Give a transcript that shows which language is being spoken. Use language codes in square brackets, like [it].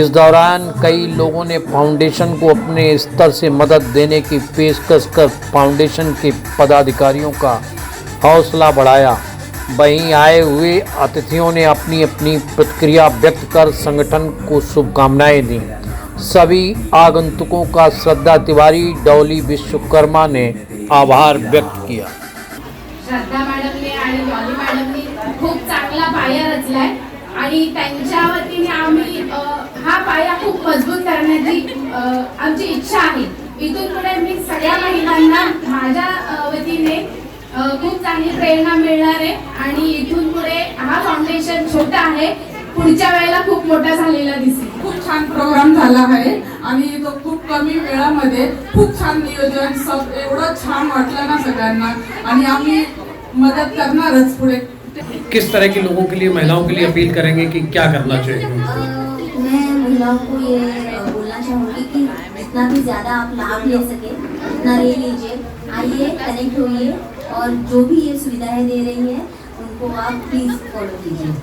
[hi] इस दौरान कई लोगों ने फाउंडेशन को अपने स्तर से मदद देने की पेशकश कर फाउंडेशन के पदाधिकारियों का हौसला बढ़ाया। वहीं आए हुए अतिथियों ने अपनी अपनी प्रतिक्रिया व्यक्त कर संगठन को शुभकामनाएं दी। सभी आगंतुकों का श्रद्धा तिवारी, डॉली विश्वकर्मा ने आभार व्यक्त किया। [mr] श्रद्धा मॅडमने आणि डॉली मॅडमने खूप चांगला पाया रचलाय आणि त्यांच्या वतीने आम्ही हा पाया खूप मजबूत करण्याची आमची इच्छा आहे। इथून पुढे मी सगळ्या महिलांना माझ्या वतीने खूप चांगली प्रेरणा मिळणार आहे आणि इथून पुढे हा फाउंडेशन छोटा आहे, पुढच्या वेळेला खूप मोठा झालेला दिसेल। खूप छान प्रोग्राम झाला आहे आणि तो खूप कमी वेळामध्ये खूप छान नियोजन, सब एवढं छान वाटलं ना सगळ्यांना आणि आम्ही मदत करणारच पुढे। [hi] किस तरह के लोगों के लिए, महिलाओं के लिए अपील करेंगे कि क्या करना चाहिए? मैं महिलाओं को ये बोलना चाहूँगी कि जितना भी ज़्यादा आप लाभ ले सके उतना ले लीजिए। आइए, कनेक्ट होइए और जो भी ये सुविधाएं दे रही है उनको आप प्लीज फॉलो कीजिए।